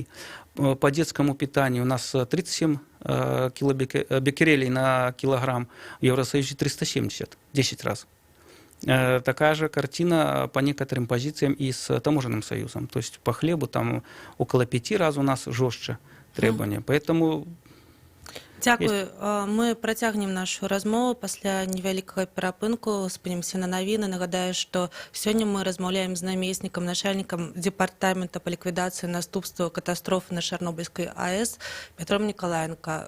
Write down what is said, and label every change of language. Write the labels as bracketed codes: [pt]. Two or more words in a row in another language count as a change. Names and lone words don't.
[ru] По детскому питанию у нас 37 беккерелей на килограмм, в Евросоюзе 370, 10 раз. Такая же картина по некоторым позициям и с таможенным союзом. То есть по хлебу там около 5 раз у нас жестче требования. Поэтому... [uk] Дякую. [be] Мы працягнем нашу размову пасля невялікага перапынку, спынімся на навіны. Нагадаю, што сёння мы размаўляем з намеснікам начальнікам дэпартамента па ліквідацыі наступстваў катастрофы на Чарнобыльскай АЭС Пятром Николаенко.